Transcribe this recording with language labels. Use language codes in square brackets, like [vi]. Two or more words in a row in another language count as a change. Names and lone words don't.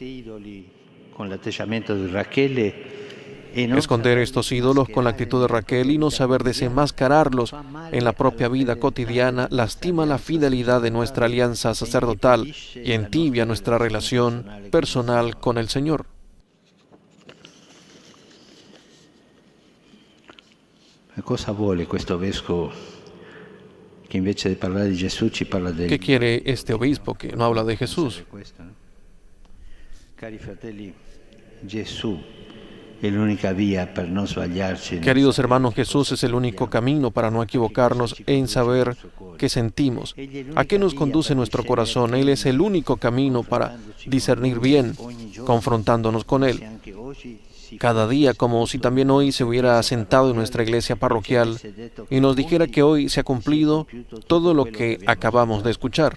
[es] Esconder estos ídolos con la actitud de Raquel y no saber desenmascararlos en la propia vida cotidiana lastima la fidelidad de nuestra alianza sacerdotal y entibia nuestra relación personal con el Señor. [it] Cosa vuole questo vescovo che invece di parlare di Gesù ci parla del... [es] ¿Qué quiere este obispo que no habla de Jesús? [it] Cari fratelli, Gesù è l'unica via per non sbagliarci. [es] Queridos hermanos, Jesús es el único camino para no equivocarnos en saber qué sentimos, a qué nos conduce nuestro corazón. Él es el único camino para discernir bien, confrontándonos con Él. Cada día, como si también hoy se hubiera sentado en nuestra iglesia parroquial y nos dijera que hoy se ha cumplido todo lo que acabamos de escuchar.